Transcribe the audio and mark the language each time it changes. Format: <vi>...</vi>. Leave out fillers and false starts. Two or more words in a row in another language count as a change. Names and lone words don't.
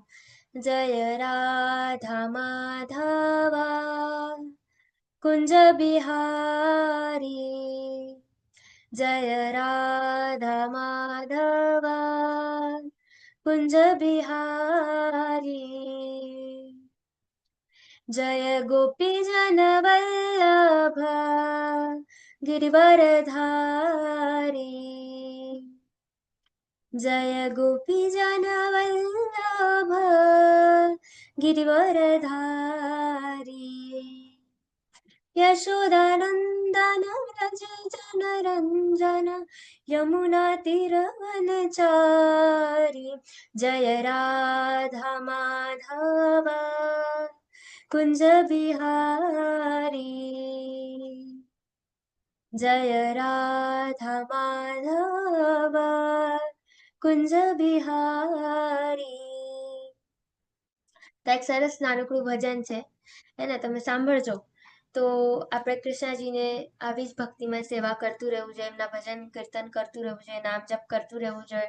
<hi>जय राधा माधवा कुंज बिहारी, जय राधा माधवा कुंज बिहारी, जय गोपी जन वल्लभ गिरिवरधारी, जय गोपी जन वल्लभ गिरिवरधारी, यशोदानंदन व्रज जन रंजन यमुना तीरवनचारी, जय राधा माधव कुंज बिहारी, जय राधा माधव कुंज बिहारी.</hi> <gu>તો એક સરસ નાનકડું ભજન છે, એને તમે સાંભળજો. તો આપણે કૃષ્ણજીને આવી જ ભક્તિમય સેવા કરતું રહેવું જોઈએ, એમના ભજન કીર્તન કરતું રહેવું જોઈએ, નામ જપ કરતું રહેવું જોઈએ.</gu>